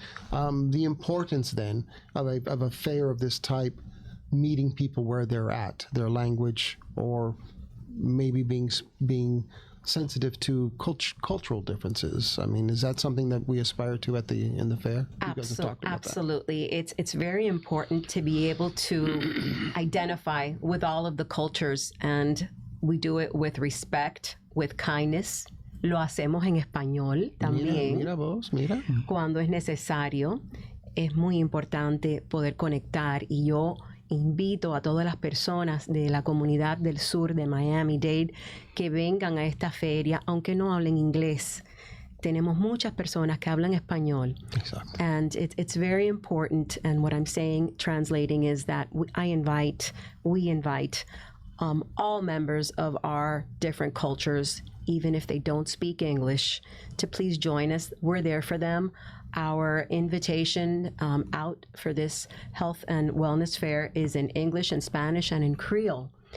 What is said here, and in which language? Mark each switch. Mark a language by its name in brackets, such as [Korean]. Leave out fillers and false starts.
[English] The importance then of a fair of this type, meeting people where they're at, their language, or maybe being sensitive to cultural differences. I mean, is that something that we aspire to in the fair? You guys have talked about Absolutely. It's very important to be able to identify with all of the cultures, and we do it with respect, with kindness. [Spanish] Lo hacemos en español también. Mira vos, mira. Cuando es necesario. Es muy importante poder conectar, y yo invito a todas las personas de la comunidad del sur de Miami-Dade que vengan a esta feria, aunque no hablen inglés. Tenemos muchas personas que hablan español. [English] Exactly. And it's very important, and what I'm saying, translating, is that we invite all members of our different cultures, even if they don't speak English, to please join us. We're there for them. Our invitation out for this health and wellness fair is in English and Spanish and in Creole.